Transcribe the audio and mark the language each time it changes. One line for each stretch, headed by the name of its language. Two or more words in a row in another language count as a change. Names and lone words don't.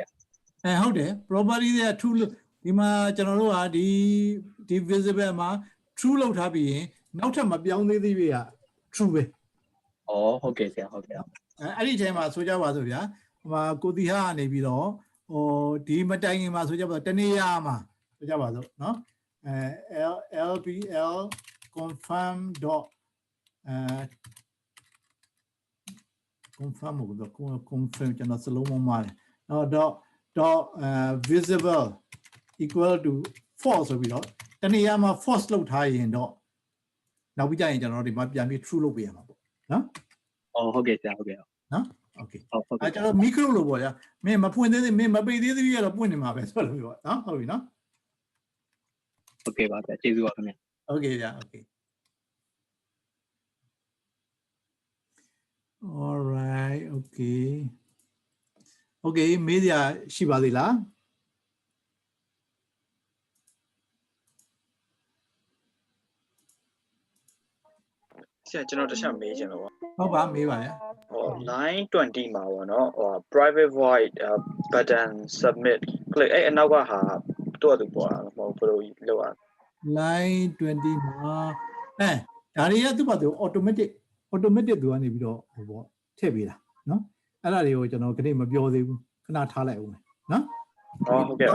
Burmese: ဟုတ်တယ် property တွေက 2လို့ဒီမှာကျွန်တော်တို့ကဒီ visible မှာ true လောက်ထားပြီးရင်နောက်ထပ်မပြောင်းသေးသေးပြီက true ပဲ ဟုတ်ကဲ့ဆရာဟုတ်ကဲ့ အဲ့ဒီအချိန်မှာဆိုကြပါစို့ဗျာဟိုမှာကိုတီဟာကနေပြီးတော့ဟိုဒီမတိုင်ခင်မှာဆိုကြပါစို့တနေ့ရမှာဆိုကြပါစို့เนาะ lpl
English: confirm dot confirm
Burmese: ကိုတော့ confirm ကျွန်တော်စလုံးမမှားတယ်เนาะ
English: dot visible equal to false
Burmese: ဆိုပြီးတော့တနေ့ရမှာ false လောက်ထားရင်တော့နောက်ပြီးကြရင်ကျွန်တော်တို့ဒီမှာပြန်ပြီး true လုပ်ပေးရမှာပေါ့နော် ဟုတ်ကဲ့ဆရာဟုတ်ကဲ့ နော်โอเคကျွန်တော် micro လို့ပေါ့ဗျာမင်းမဖွင့်သေးသေးမင်းမပိတ်သေးသေးရတော့ပွင့်နေမှာပဲဆိုလို့ပြောနော်ဟုတ်ပြီနော် ဟုတ်ကဲ့ပါဆရာကျေးဇူးပါခင်ဗျာ โอเคဗျာโอเค
English: all right okay Okay
Burmese: မေးစရာရှိပါသေးလား ဆရာကျွန်တော်တစ်ချက်မေးချင်လို့ ဟုတ်ပါမေးပါရ line 20မှာပေါ့နော်ဟို
English: private void button submit click
Burmese: အဲ့အနောက်ကဟာတော့တူပေါ်တာမဟုတ်ဘယ်လိုလုပ်ရ line 20မှာဒါတွေကသူ့ဘာသူ automatic သူကနေပြီးတော့ဟိုပေါ့ထည့်ပေးတာနော်အဲ့ဒါတွေကိုကျွန်တော်ခဏမပြောသေးဘူးခဏထားလိုက်အောင်မယ်နော် ဟုတ်ကဲ့ပါ